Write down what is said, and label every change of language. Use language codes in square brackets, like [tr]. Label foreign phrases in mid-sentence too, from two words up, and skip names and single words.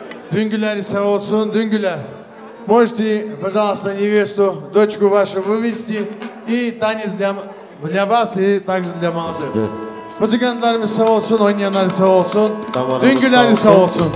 [tr] Düngüleri sağ olsun, Düngüler. [ru] Можете, пожалуйста, невесту, дочку вашу вывести. И танец для вас, и также для молодых. [tr] Музыкантlarımız sağ olsun, oynayanlar sağ olsun. Düngüleri sağ olsun.